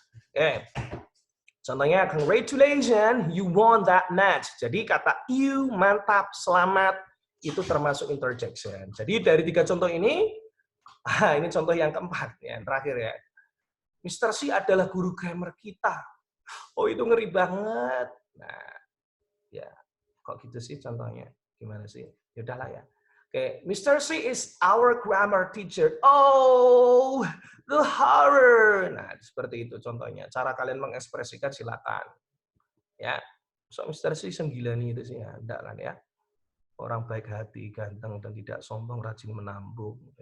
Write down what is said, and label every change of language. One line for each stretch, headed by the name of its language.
English: Oke, contohnya congratulations, you won that match.
Indonesian: Jadi kata you, mantap, selamat, itu termasuk interjection. Jadi dari 3 contoh ini, ini contoh yang keempat, yang terakhir ya. Mr. C adalah guru grammar kita. Oh itu ngeri banget. Nah, ya kok gitu sih contohnya? Gimana sih? Ya udahlah ya. Oke, Mr.
English: C is our grammar teacher. Oh, the horror.
Indonesian: Nah, seperti itu contohnya. Cara kalian mengekspresikan silakan. Ya, so Mr. C 9 itu sih ya, enggak kan ya. Orang baik hati, ganteng dan tidak sombong, rajin menabung.